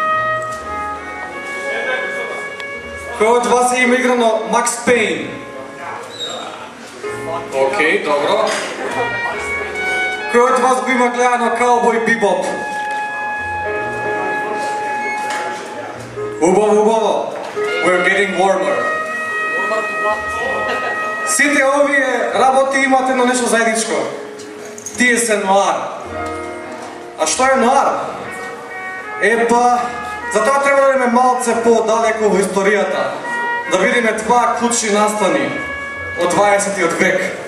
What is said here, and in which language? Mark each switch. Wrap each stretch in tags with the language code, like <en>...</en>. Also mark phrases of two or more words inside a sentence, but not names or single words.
<mk>Кој од вас има играно Max Payne? Океј, добро. Кој од вас го има гледано Cowboy Bebop? Убаво, убаво.</mk> <en>We're getting warmer.</en> <mk>Сите овие работи имат едно нешто заедничко. Тие се ноар. А што е ноар? Епа, затоа треба да идеме малце по-далеко во историјата. Да видиме два клучни настани од 20 век.</mk>